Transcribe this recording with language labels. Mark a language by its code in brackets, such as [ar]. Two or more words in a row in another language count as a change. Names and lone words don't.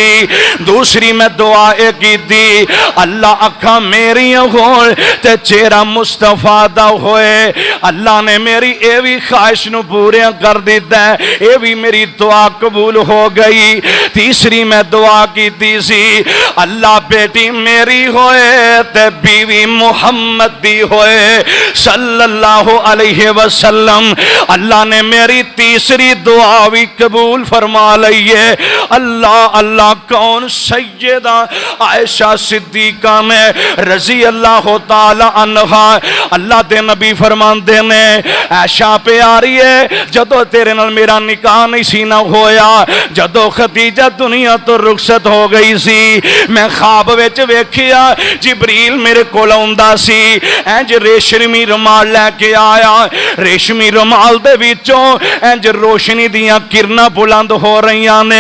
[pa] دوسری میں دعا کی تھی اللہ اکھاں میریاں ہون تے چہرہ مصطفیٰ دا ہووے. اللہ نے میری یہ بھی خواہش نوں پورا کر دتا ہے، یہ بھی میری دعا قبول ہو گئی. تیسری میں دعا کی تھی سی اللہ بیٹی میری ہووے تے بیوی محمد دی ہووے [ar] صلى الله عليه وسلم. [pa] اللہ نے میری تیسری دعا بھی قبول فرما لئی ہے. اللہ اللہ۔ کون سیدہ عائشہ صدیقہ نے [ar] رضي الله تعالى عنها. [pa] اللہ دے نبی فرماندے نے عائشہ پیاری ہے جدوں تیرے نال میرا نکاح نہیں سی نا ہویا، جدوں خدیجہ دنیا تو رخصت ہو گئی سی، میں خواب وچ ویکھیا جبریل میرے کول آؤندا سی، اینج ریشمی رومال لیکے آیا، ریشمی رومال دے وچوں اینج روشنی دیاں کرناں بلند ہو رہی نے.